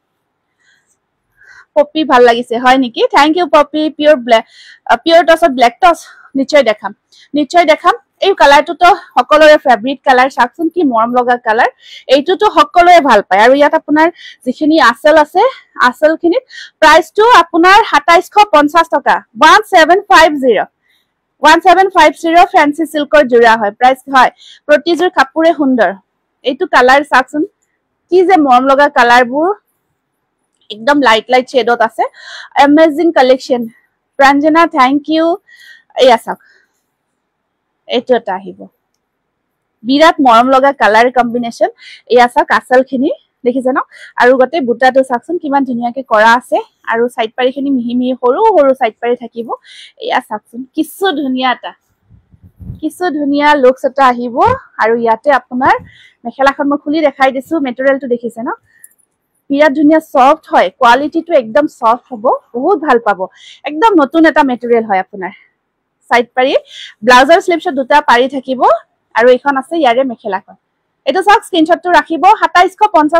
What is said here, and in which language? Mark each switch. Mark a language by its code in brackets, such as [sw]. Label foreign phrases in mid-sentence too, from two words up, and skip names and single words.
[as] পপি ভাল লাগিছে হয় নেকি [en] thank you [as] পপি পিওর টসত ব্ল্যাক টস নিশ্চয় দেখাম এই কালাৰটো তো সকলোৰে [en] favourite colour [as] চাকচোন কি মৰম লগা কালাৰ এইটো তো সকলোৱে ভাল পায় আৰু ইয়াত আপোনাৰ যিখিনি আসল আছে আসলখিনি প্ৰাইসটো আপোনাৰ 2750 টকা 1750 [en] fancy silk [as] জোৰা হয় প্ৰাইস হয় প্ৰতিযোৰ কাপোৰে সুন্দৰ এইটো কালাৰ চাকচোন কি যে মৰম লগা কালাৰবোৰ একদম লাইট শেডত আছে [en] amazing collection [as] प्रांजना [en] thank you [as] এয়া চাক এইটো তো আহিব বিরাট মৰম লগা [en] colour combination [as] এয়া সাক আসলখিনি দেখিছে ন আৰু গতে বুটাটো সাকচোন কিমান ধুনিয়াকে কৰা আছে আৰু সাইড পাৰিখিনি মিহি সৰু সাইড পাৰি থাকিব এয়া সাকচোন কিছু ধুনিয়া লুকস এটা আহিব আৰু ইয়াতে আপোনাৰ মেখেলাখন মই খুলি দেখাই দিছো মেটেৰিয়েলটো দেখিছে ন বিৰাট ধুনিয়া সফট হয় কোৱালিটিটো একদম সফট হ'ব বহুত ভাল পাব একদম নতুন এটা মেটেৰিয়েল হয় আপোনাৰ সাইড পাৰি ব্লাউজৰ স্লিপছত দুটা পাৰি থাকিব আৰু এখন আছে ইয়াৰে মেখেলাখন এটা সক স্ক্ৰিনশ্বটটো ৰাখিব 2750